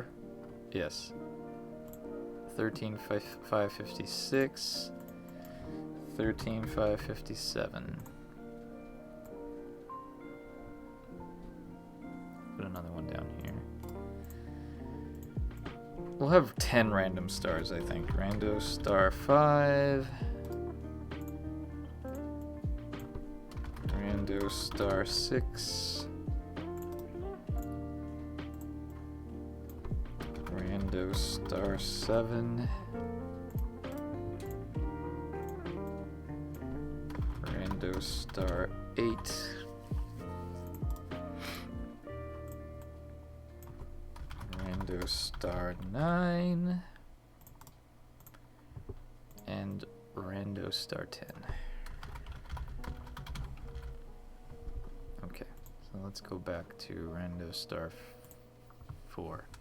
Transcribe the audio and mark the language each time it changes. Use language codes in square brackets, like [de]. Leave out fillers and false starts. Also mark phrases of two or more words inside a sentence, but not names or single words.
[en] Yes. 13, 5, 556. 13, 5, 57. Put another one down here. We'll have 10 random stars, I think. Rando Star 5. Rando Star 6. Rando Star 7. Rando Star 8. Rando Star 9. And Rando Star 10. Okay, so let's go back to Rando Star 4.